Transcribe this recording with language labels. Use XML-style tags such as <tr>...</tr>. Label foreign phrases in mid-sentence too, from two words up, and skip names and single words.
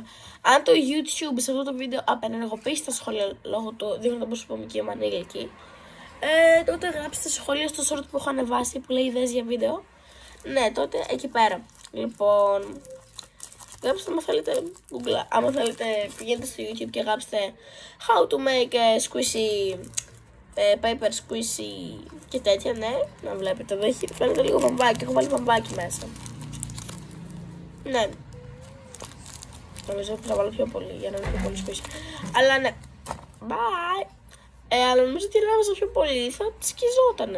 <el>Αν το YouTube σε αυτό το βίντεο απενεργοποιήσει τα σχόλια λόγω του δείχνω το προσωπική μου ανήλικη, τότε γράψτε σχόλια στο short που έχω ανεβάσει που λέει ιδέες για βίντεο. Ναι, τότε εκεί πέρα. Λοιπόν, γράψτε άμα θέλετε Google, άμα θέλετε πηγαίνετε στο YouTube και γράψτε</el> <en>how to make a squishy, paper squishy</en> <el>και τέτοια, ναι, να βλέπετε εδώ έχει, φαίνεται λίγο βαμβάκι, έχω βάλει βαμβάκι μέσα. Ναι. Νομίζω ότι θα βάλω πιο πολύ για να είναι πιο πολύ squishy. Αλλά ναι. Bye. Αλλά νομίζω ότι αν πιο πολύ θα σκιζότανε.</el>